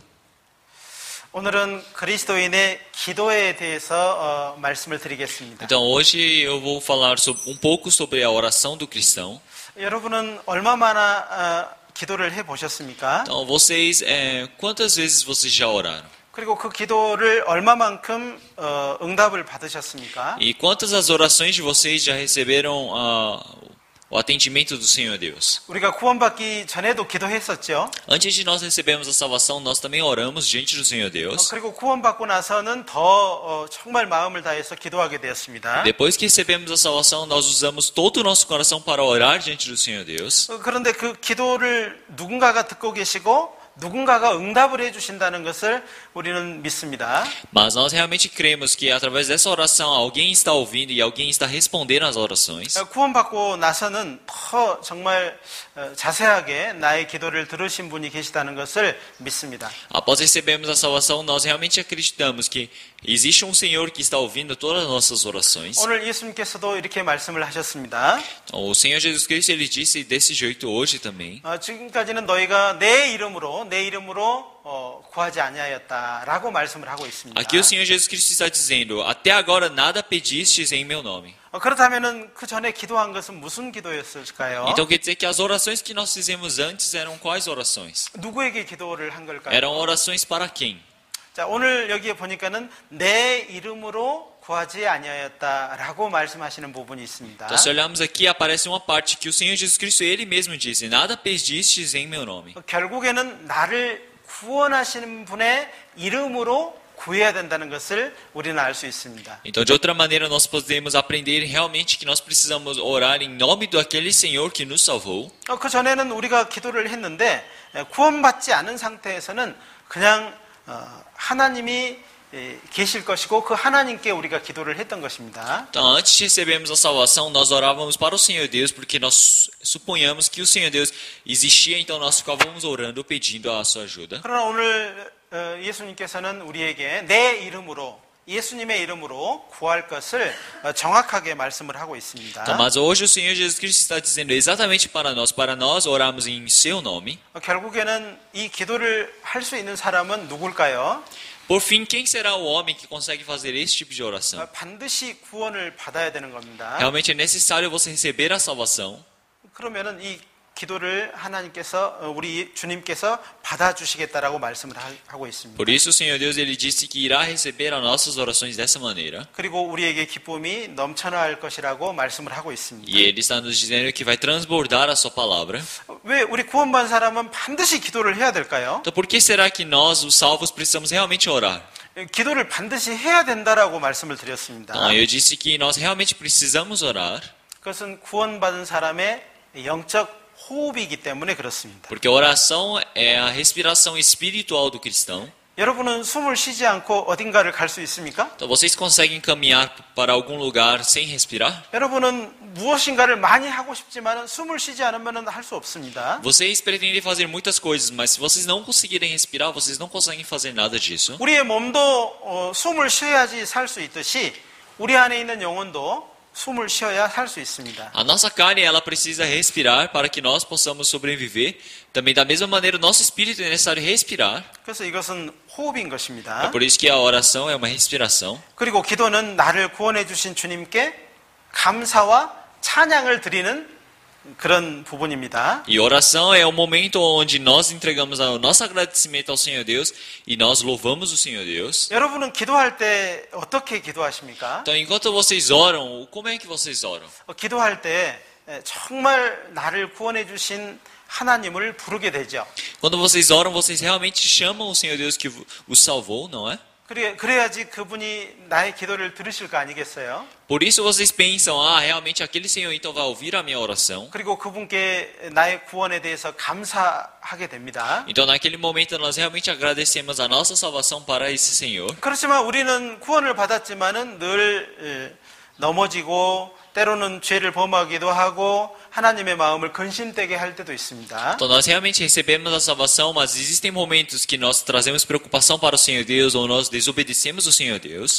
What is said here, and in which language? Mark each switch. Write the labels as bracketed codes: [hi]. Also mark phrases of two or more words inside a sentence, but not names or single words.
[ko] 오늘은 그리스도인의 기도에 대해서 말씀을 드리겠습니다. [pt] Então, hoje eu vou falar pouco sobre a oração do cristão. [ko] 여러분은 얼마나 기도를 해보셨습니까? [pt] Então, vocês, quantas vezes vocês já oraram? [ko] 그리고 그 기도를 얼마만큼 응답을 받으셨습니까? [pt] E quantas as orações de vocês já receberam o atendimento do Senhor Deus? [ko] 우리가 구원받기 전에도 기도했었죠. [pt] Antes de nós recebermos a salvação, nós também oramos diante do Senhor Deus. [ko] 그리고 구원받고 나서는 더 정말 마음을 다해서 기도하게 되었습니다. [pt] Depois que recebemos a salvação, nós usamos todo o nosso coração para orar diante do Senhor Deus. [ko] 그런데 그 기도를 누군가가 듣고 계시고 누군가가 응답을 해주신다는 것을 우리는 믿습니다. [pt] Mas nós realmente cremos que através dessa oração alguém está ouvindo e alguém está respondendo às orações. [ko] 구원받고 나서는 더 정말 자세하게 나의 기도를 들으신 분이 계시다는 것을 믿습니다. [pt] Após recebermos a salvação, nós realmente acreditamos que existe um Senhor que está ouvindo todas as nossas orações. [ko] 오늘 예수님께서도 이렇게 말씀을 하셨습니다. [pt] O Senhor Jesus Cristo ele disse desse jeito hoje também. [ko] 지금까지는 너희가 내 이름으로 내 이름으로 구하지 아니하였다라고 말씀을 하고 있습니다. [pt] Aqui o Senhor Jesus Cristo está dizendo: até agora nada pedistes em meu nome. [ko] 그렇다면은 그 전에 기도한 것은 무슨 기도였을까요? [pt] Então quer dizer que as orações que nós fizemos antes eram quais orações? [ko] 누구에게 기도를 한 걸까요? [pt] Eram orações para quem? [ko] 자, 오늘 여기에 보니까는 내 이름으로 구하지 아니하였다라고 말씀하시는 부분이 있습니다. [pt] Então, se olharmos aqui, aparece uma parte que o Senhor Jesus Cristo, Ele mesmo disse: nada pedistes em meu nome. [ko] 결국에는 나를 구원하시는 분의 이름으로 구해야 된다는 것을 우리는 알 수 있습니다. [pt] Então, de outra maneira, nós podemos aprender realmente que nós precisamos orar em nome daquele Senhor que nos salvou. [ko] 그 전에는 우리가 기도를 했는데 구원받지 않은 상태에서는 그냥 하나님이 계실 것이고 그 하나님께 우리가 기도를 했던 것입니다. [pt] Então, antes de recebermos a salvação, nós orávamos para o Senhor Deus, porque nós suponhamos que o Senhor Deus existia, então nós ficávamos orando, pedindo a sua ajuda. [ko] 그러나 오늘 예수님께서는 우리에게 내 이름으로, 예수님의 이름으로 구할 것을 정확하게 말씀을 하고 있습니다. [pt] Então, mas hoje o Senhor Jesus Cristo está dizendo exatamente para nós orarmos em seu nome. [ko] 결국에는 이 기도를 할 수 있는 사람은 누굴까요? [pt] Por fim, quem será o homem que consegue fazer esse tipo de oração? [ko] 반드시 구원을 받아야 되는 겁니다. [pt] Realmente é necessário você receber a salvação. [ko] 그러면은 이 기도를 하나님께서 우리 주님께서 받아주시겠다라고 말씀을 하고 있습니다. [pt] Por isso o Senhor Deus ele disse que irá receber as nossas orações dessa maneira. [ko] 그리고 우리에게 기쁨이 넘쳐날 것이라고 말씀을 하고 있습니다. [pt] E ele está nos dizendo que vai transbordar a sua palavra. [ko] 왜 우리 구원받은 사람은 반드시 기도를 해야 될까요? [pt] Então por que será que nós, os salvos, precisamos realmente orar? [ko] 기도를 반드시 해야 된다라고 말씀을 드렸습니다. [pt] Então, eu disse que nós realmente precisamos orar, [ko] 그것은 구원받은 사람의 영적 호흡이기 때문에 그렇습니다. [pt] porque a oração é a respiração espiritual do cristão. [ko] 여러분은 숨을 쉬지 않고 어딘가를 갈 수 있습니까? [pt] Então vocês conseguem caminhar para algum lugar sem respirar? [ko] 여러분은 무엇인가를 많이 하고 싶지만 숨을 쉬지 않으면 할 수 없습니다. [pt] Vocês pretendem fazer muitas coisas, mas se vocês não conseguirem respirar, vocês não conseguem fazer nada disso. [ko] 우리의 몸도 숨을 쉬어야지 살 수 있듯이 우리 안에 있는 영혼도 숨을 쉬어야 살 수 있습니다. [pt] A nossa carne ela precisa respirar para que nós possamos sobreviver. Também da mesma maneira o nosso espírito é necessário respirar. [ko] 그래서 이것은 호흡인 É 것입니다. [pt] por isso que a oração é uma respiração. [ko] 그리고 기도는 나를 구원해 주신 주님께 감사와 찬양을 드리는 그런 부분입니다. [pt] E oração é o momento onde nós entregamos o nosso agradecimento ao Senhor Deus e nós louvamos o Senhor Deus. [ko] 여러분은 기도할 때 어떻게 기도하십니까? [pt] Então, enquanto vocês oram, como é que vocês oram? [ko] 기도할 때 정말 나를 구원해 주신 하나님을 부르게 되죠. [pt] Quando vocês oram, vocês realmente chamam o Senhor Deus que os salvou, não é? [ko] 그래야지 그분이 나의 기도를 들으실 거 아니겠어요? [pt] Por isso vocês pensam, realmente aquele Senhor então vai ouvir a minha oração. [ko] 그리고 그분께 나의 구원에 대해서 감사하게 됩니다. [pt] Então naquele momento nós realmente agradecemos a nossa salvação para esse Senhor. [ko] 그렇지만 우리는 구원을 받았지만은 늘 넘어지고 때로는 죄를 범하기도 하고 하나님의 마음을 근심되게 할 때도 있습니다. [pt] Então nós realmente recebemos a salvação, mas existem momentos que nós trazemos preocupação para o Senhor Deus ou nós desobedecemos o Senhor Deus.